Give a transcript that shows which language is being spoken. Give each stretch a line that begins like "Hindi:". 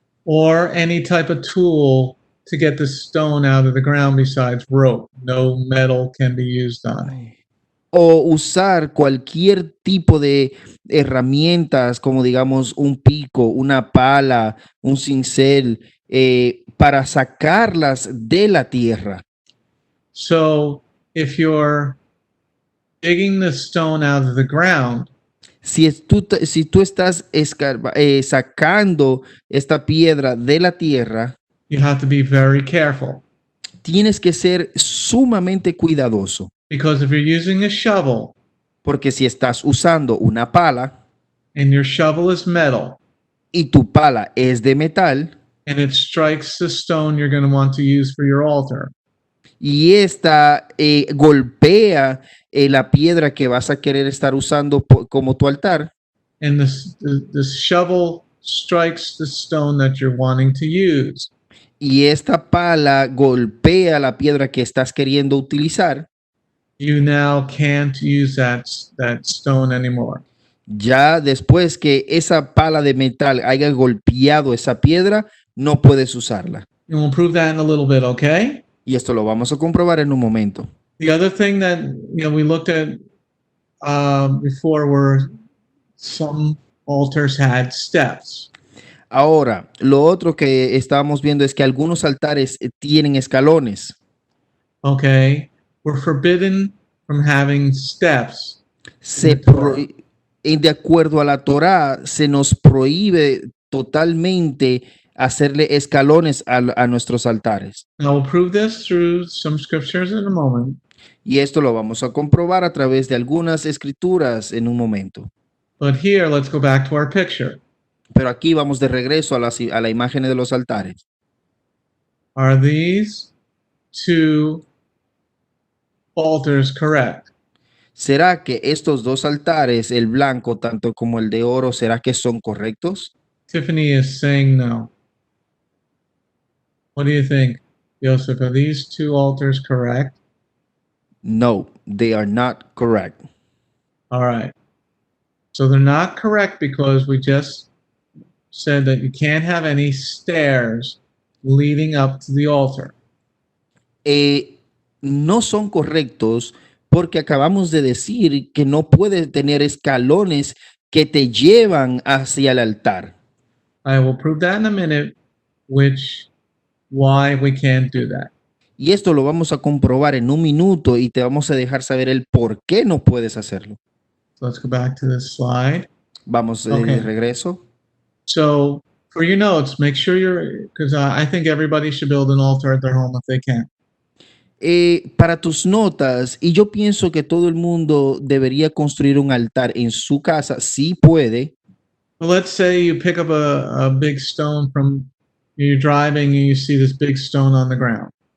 English: Or any type of tool to get the stone out of the ground besides rope. No metal can be used on it.
Spanish: o usar cualquier tipo de herramientas, como digamos un pico, una pala, un cincel, para sacarlas de la tierra.
English: So if you're digging the stone out of the ground,
Spanish: Si tú estás sacando esta piedra de la tierra,
English: you have to be very careful.
Spanish: tienes que ser sumamente cuidadoso,
English: Because if you're using a shovel
Spanish: porque si estás usando una pala
English: and your shovel is metal
Spanish: y tu pala es de metal
English: and it strikes the stone you're going to want to use for your altar,
Spanish: y esta golpea la piedra que vas a querer estar usando como tu altar,
English: and the shovel strikes the stone that you're wanting to use,
Spanish: y esta pala golpea la piedra que estás queriendo utilizar,
English: you now can't use that stone anymore.
Spanish: ya después que esa pala de metal haya golpeado esa piedra, no puedes usarla.
English: And we'll prove that in a little bit, okay?
Spanish: Y esto lo vamos a comprobar en un momento.
English: The other thing that we looked at before were some altars had steps.
Spanish: Ahora, lo otro que estábamos viendo es que algunos altares tienen escalones.
English: Okay, we're forbidden from having steps.
Spanish: Se de acuerdo a la Torá, se nos prohíbe totalmente hacerle escalones a nuestros altares.
English: And I will prove this through some scriptures in a moment.
Spanish: Y esto lo vamos a comprobar a través de algunas escrituras en un momento.
English: But here, let's go back to our picture.
Spanish: Pero aquí vamos de regreso a la imagen de los altares.
English: Are these two altars correct?
Spanish: ¿Será que estos dos altares, el blanco tanto como el de oro, será que son correctos?
English: Tiffany is saying no. What do you think, Joseph? Are these two altars correct? No, they are not correct. All right. So they're not correct because we just said that you can't have any stairs leading up to the altar.
Spanish: No son correctos porque acabamos de decir que no puedes tener escalones que te llevan hacia el altar.
English: I will prove that in a minute, why we can't do that.
Spanish: Y esto lo vamos a comprobar en un minuto y te vamos a dejar saber el por qué no puedes hacerlo.
English: So let's go back to this slide.
Spanish: Vamos de
English: Okay.
Spanish: regreso.
English: So for your notes, make sure because I think everybody should build an altar at their home if they can.
Spanish: Para tus notas, y yo pienso que todo el mundo debería construir un altar en su casa, si puede.
English: Well, let's say you pick up a big stone you're driving and you see this big stone on the ground.